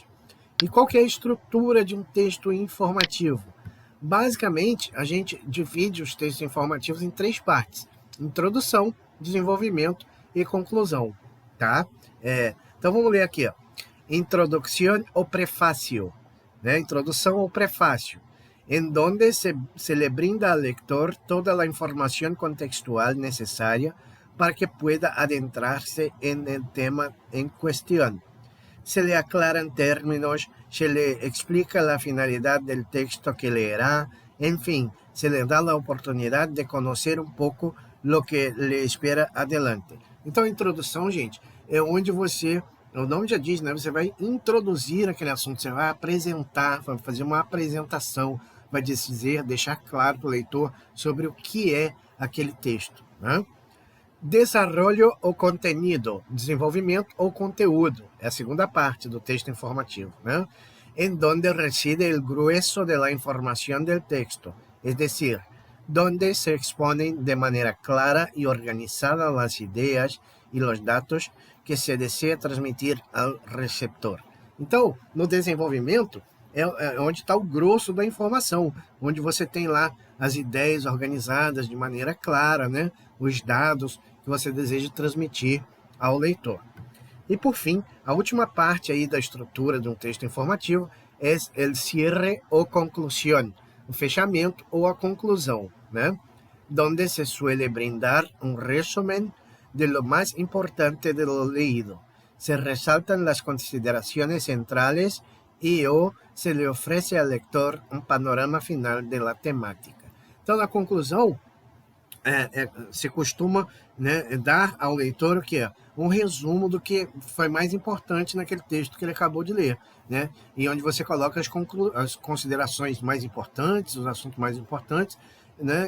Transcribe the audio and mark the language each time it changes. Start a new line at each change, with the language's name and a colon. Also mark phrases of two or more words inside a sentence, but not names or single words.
Portuguese: E qual que é a estrutura de um texto informativo? Basicamente, a gente divide os textos informativos em 3 partes: introdução, desenvolvimento e conclusão, tá? Então vamos ler aqui, ó. Introdução ou prefácio, né? Introdução ou prefácio,
Spanish: em donde se le brinda al lector
Portuguese: toda a informação contextual necessária
Spanish: para que pueda adentrarse en el tema en cuestión. Se le aclaran términos, se le explica la finalidad del texto que leerá, en fin, se le da la oportunidad de conocer un poco lo que le espera adelante.
Portuguese: Então, a introdução, gente, é onde você, o nome já diz, né? Você vai introduzir aquele assunto, você vai apresentar, vai fazer uma apresentação, vai dizer, deixar claro para o leitor sobre o que é aquele texto, né? Desarrollo ou contenido, desenvolvimento ou conteúdo, é a segunda parte do texto informativo, né?
Spanish: En donde reside el grueso de la información del texto, es decir, donde se exponen de manera clara y organizada las ideas y los datos que se desea transmitir
Portuguese: ao receptor. Então, no desenvolvimento, é onde está o grosso da informação, onde você tem lá as ideias organizadas de maneira clara, né? Os dados que você deseja transmitir ao leitor. E, por fim, a última parte aí da estrutura de um texto informativo é o cierre ou conclusão, o fechamento ou a conclusão, né?
Spanish: Donde se suele brindar um resumen de lo más importante de lo leído. Se resaltan las consideraciones centrales y o se le ofrece al lector um panorama final de la temática.
Portuguese: Então, na conclusão, se costuma, né, dar ao leitor o que é um resumo do que foi mais importante naquele texto que ele acabou de ler, né? E onde você coloca as considerações mais importantes, os assuntos mais importantes, né?